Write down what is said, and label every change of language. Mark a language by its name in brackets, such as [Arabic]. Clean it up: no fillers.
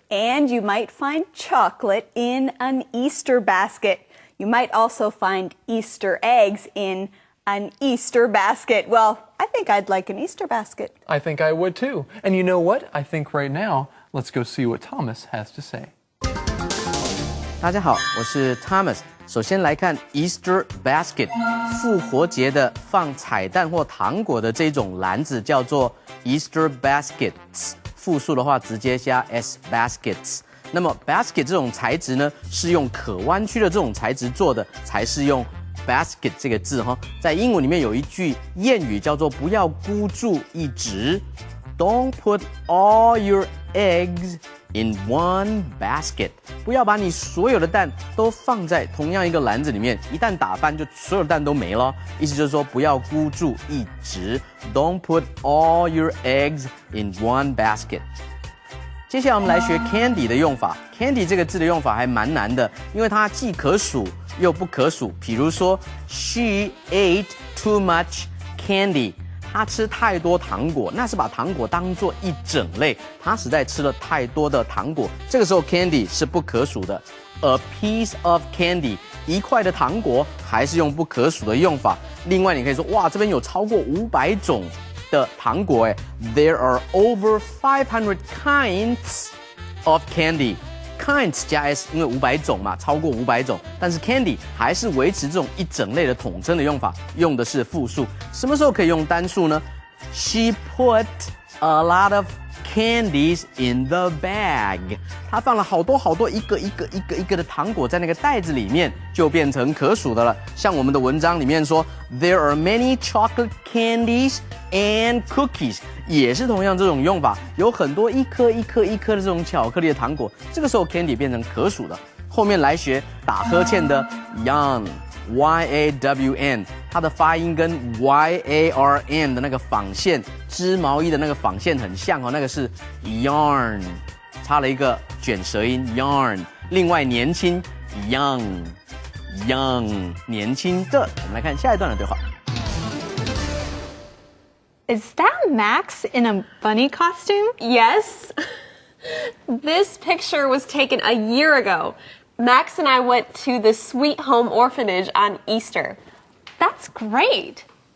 [English] And you might find chocolate in an Easter basket. You might also find Easter eggs in an Easter basket. Well, I think I'd like an Easter basket. I think I would too. And you know what? I think right now, let's go see what Thomas has to say. [Chinese] 大家好，我是 Thomas。首先来看 Easter basket， 复活节的放彩蛋或糖果的这种篮子叫做 Easter baskets， 复数的话直接加 s baskets。那么 basket 这种材质呢，是用可弯曲的这种材质做的，才是用 basket 这个字哈。在英文里面有一句谚语叫做不要孤注一掷 ， [English] Don't put all your eggs in one basket， [Chinese] 不要把你所有的蛋都放在同样一个篮子里面，一旦打翻就所有的蛋都没了。意思就是说不要孤注一掷 ， [English] Don't put all your eggs in one basket。 [Chinese] 接下来我们来学 candy 的用法。candy 这个字的用法还蛮难的，因为它既可数又不可数。比如说 [English] ，She ate too much candy。 [Chinese] 他吃太多糖果，那是把糖果当作一整类，他实在吃了太多的糖果。这个时候 candy 是不可数的。 [English] A piece of candy， [Chinese] 一块的糖果还是用不可数的用法。另外你可以说，哇，这边有超过500种的糖果哎 ， [English] There are over 500 kinds of candy。 [Chinese] kinds 加 s， 因为500种嘛，超过500种。但是 candy 还是维持这种一整类的统称的用法，用的是复数。什么时候可以用单数呢 [English] ？She put a lot of candies in the bag。 [Chinese] 她放了好多一个的糖果在那个袋子里面，就变成可数的了。像我们的文章里面说 ， [English] There are many chocolate candies and cookies， [Chinese] 也是同样这种用法，有很多一颗的这种巧克力的糖果。这个时候 candy 变成可数的。后面来学打呵欠的 yawn。yawn， 它的发音跟 yarn 的那个纺线织毛衣的那个纺线很像哦，那个是 yarn， 差了一个卷舌音 yarn。另外年轻 young， 年轻的。我们来看下一段的对话。 [English] Is that Max in a bunny costume? Yes. This picture was taken a year ago. Max and I went to the Sweet Home Orphanage on Easter. That's great.